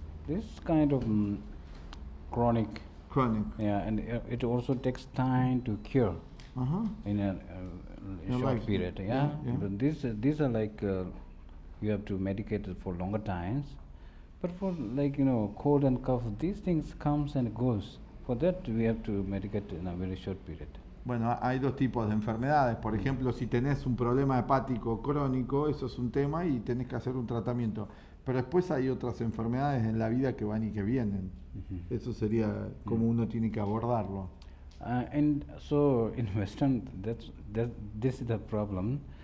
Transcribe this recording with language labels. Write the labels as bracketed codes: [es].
[en] This kind of chronic. Yeah, and it also takes time to cure in a short period. Yeah, but these are like you have to medicate it for longer times. But for like cold and cough, these things comes and goes. For that we have to medicate in a very short period. [es] Bueno, hay dos tipos de enfermedades. Por ejemplo, si tenés un problema hepático crónico, eso es un tema y tenés que hacer un tratamiento. Pero después hay otras enfermedades en la vida que van y que vienen. Eso sería como uno tiene que abordarlo. [en] And so in Western, this is the problem.